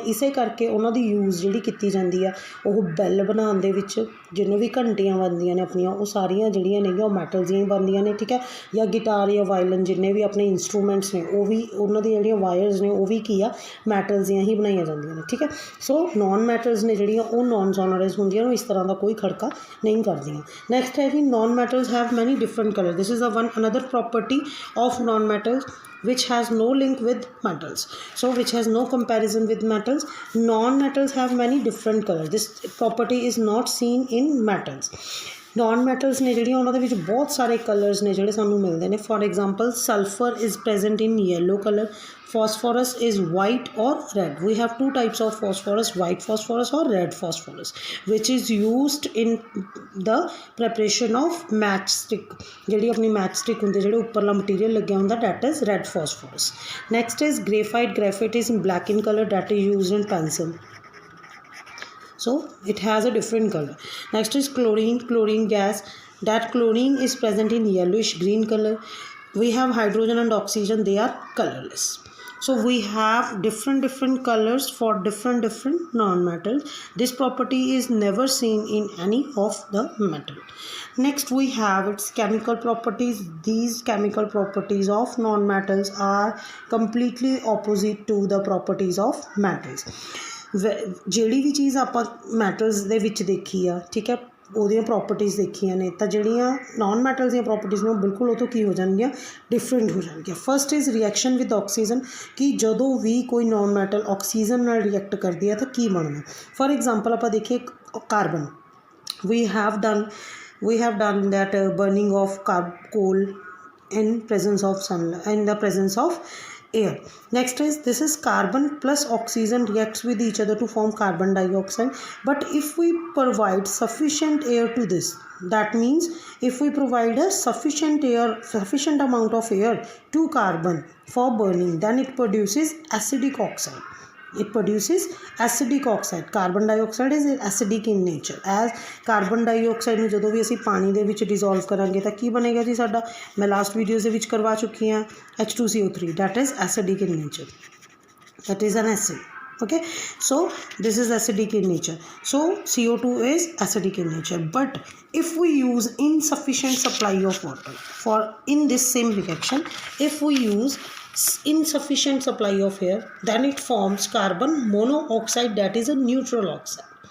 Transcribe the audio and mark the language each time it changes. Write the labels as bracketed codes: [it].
[pa] ਇਸੇ ਕਰਕੇ ਉਹਨਾਂ ਦੀ ਯੂਜ਼ ਜਿਹੜੀ ਕੀਤੀ ਜਾਂਦੀ ਆ ਉਹ ਬੈਲ ਬਣਾਉਣ ਦੇ ਵਿੱਚ, ਜਿਹਨੂੰ ਵੀ ਘੰਟੀਆਂ ਬਣਦੀਆਂ ਨੇ ਆਪਣੀਆਂ, ਉਹ ਸਾਰੀਆਂ ਜਿਹੜੀਆਂ ਨੇਗੀਆਂ ਉਹ ਮੈਟਲਸ ਦੀਆਂ ਹੀ ਬਣਦੀਆਂ ਨੇ, ਠੀਕ ਹੈ। ਜਾਂ ਗਿਟਾਰ ਜਾਂ ਵਾਇਲਨ ਜਿੰਨੇ ਵੀ ਆਪਣੇ ਇੰਸਟਰੂਮੈਂਟਸ ਨੇ ਉਹ ਵੀ ਉਹਨਾਂ ਦੀਆਂ ਜਿਹੜੀਆਂ ਵਾਇਰਸ ਨੇ ਉਹ ਵੀ ਕੀ ਆ, ਮੈਟਲਸ ਦੀਆਂ ਹੀ ਬਣਾਈਆਂ ਜਾਂਦੀਆਂ ਨੇ, ਠੀਕ ਹੈ। ਸੋ ਨੋਨ ਮੈਟਲਸ ਨੇ ਜਿਹੜੀਆਂ ਉਹ ਨੋਨ ਸੋਨੋਰਸ ਹੁੰਦੀਆਂ ਨੇ, ਇਸ ਤਰ੍ਹਾਂ ਦਾ ਕੋਈ ਖੜਕਾ ਨਹੀਂ ਕਰਦੀਆਂ। [en] Next ਹੈ ਕਿ non metals have many different colour. This is another property of non metals which has no link with metals, so which has no comparison with metals. Non metals have many different colors. This property is not seen in metals. [pa] Non metals ਨੇ ਜਿਹੜੀਆਂ ਉਹਨਾਂ ਦੇ ਵਿੱਚ ਬਹੁਤ ਸਾਰੇ colours ਨੇ ਜਿਹੜੇ ਸਾਨੂੰ ਮਿਲਦੇ ਨੇ। [en] For example sulphur is present in yellow colour, phosphorus is white or red. We have 2 types of phosphorus, white phosphorus or red phosphorus, which is used in the preparation of matchstick. [pa] ਜਿਹੜੀ ਆਪਣੀ matchstick ਹੁੰਦੀ, ਜਿਹੜੇ ਉੱਪਰਲਾ material ਲੱਗਿਆ ਹੁੰਦਾ, [en] that is red phosphorus. Next is graphite is in black in color, that is used in pencil, so it has a different color. Next is chlorine gas, that chlorine is present in yellowish green color. We have hydrogen and oxygen, they are colorless. So we have different colors for different non-metals. This property is never seen in any of the metal. Next we have its chemical properties. These chemical properties of non-metals are completely opposite to the properties of metals. [pa] ਜਿਹੜੀ ਵੀ ਚੀਜ਼ ਆਪਾਂ metals ਦੇ ਵਿੱਚ ਦੇਖੀ ਆ, ਠੀਕ ਹੈ, ਉਹਦੀਆਂ ਪ੍ਰੋਪਰਟੀਜ਼ ਦੇਖੀਆਂ ਨੇ, ਤਾਂ ਜਿਹੜੀਆਂ ਨੋਨ ਮੈਟਲਸ ਦੀਆਂ ਪ੍ਰੋਪਰਟੀਜ਼ ਨੇ ਉਹ ਬਿਲਕੁਲ ਉਹ ਤੋਂ ਕੀ ਹੋ ਜਾਣਗੀਆਂ, ਡਿਫਰੈਂਟ ਹੋ ਜਾਣਗੀਆਂ। [en] first is reaction with oxygen, [pa] ਕਿ ਜਦੋਂ ਵੀ ਕੋਈ ਨੋਨ ਮੈਟਲ ਆਕਸੀਜਨ ਨਾਲ ਰਿਐਕਟ ਕਰਦੀ ਹੈ ਤਾਂ ਕੀ ਬਣਦਾ। [en] for example [pa] ਆਪਾਂ ਦੇਖੀਏ [en] Carbon, we have done that burning of coal in presence of sunlight, in the presence of air. Next is, this is carbon plus oxygen reacts with each other to form carbon dioxide. But if we provide sufficient air to this, that means if we provide a sufficient amount of air to carbon for burning, then it produces acidic oxide. it produces acidic oxide. Carbon dioxide is acidic in nature. As carbon dioxide [pa] ਨੂੰ ਜਦੋਂ ਵੀ ਅਸੀਂ ਪਾਣੀ ਦੇ ਵਿੱਚ dissolve ਕਰਾਂਗੇ ਤਾਂ ਕੀ ਬਣੇਗਾ ਜੀ ਸਾਡਾ, ਮੈਂ ਲਾਸਟ ਵੀਡੀਓਜ਼ ਦੇ ਵਿੱਚ ਕਰਵਾ ਚੁੱਕੀ ਹਾਂ, H2CO3, [en] that is acidic in nature, that is an acid. Okay, so this is acidic in nature, so CO2 is acidic in nature. But if we use insufficient supply of water for in this same reaction, if we use insufficient supply of air, then it forms carbon monoxide, that is a neutral oxide.